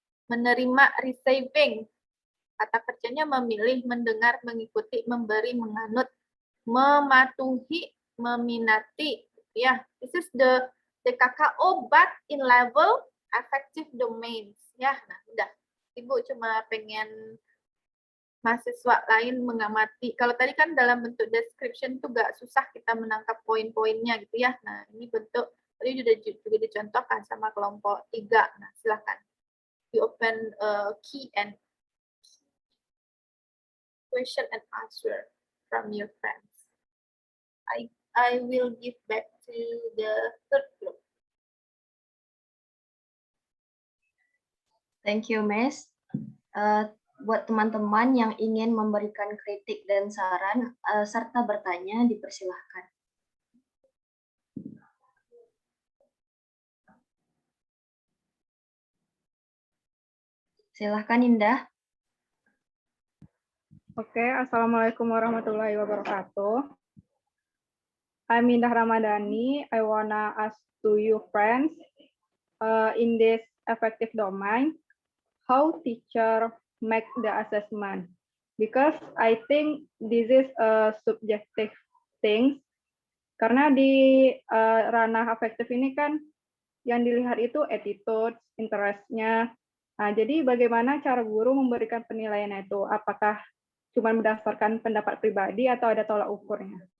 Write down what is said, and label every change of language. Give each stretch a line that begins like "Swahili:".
Indonesian: Menerima, receiving. Kata kerjanya memilih, mendengar, mengikuti, memberi, menganut, mematuhi, meminati,
English: Ya, this is the KKO but in level affective domains.
Indonesian: Ya, nah udah. Ibu cuma pengen mahasiswa lain mengamati. Kalau tadi kan dalam bentuk description tuh gak susah kita menangkap poin-poinnya gitu ya. Nah, ini bentuk tadi juga dicontohkan sama kelompok 3. Nah, silakan.
English: You open key and question and answer from your friends. I will give back to the third group. Thank you, Miss.
Indonesian: Buat teman-teman yang ingin memberikan kritik dan saran serta bertanya, dipersilahkan. Silahkan, Indah.
English: Oke, Assalamualaikum warahmatullahi wabarakatuh. I'm Indah Ramadhani. I wanna ask to you friends, in this affective domain, how teacher make the assessment? Because I think this is a subjective thing.
Indonesian: Karena di ranah afektif ini kan yang dilihat itu attitude, interest-nya. Nah, jadi bagaimana cara guru memberikan penilaian itu? Apakah cuma berdasarkan pendapat pribadi atau ada tolak ukurnya?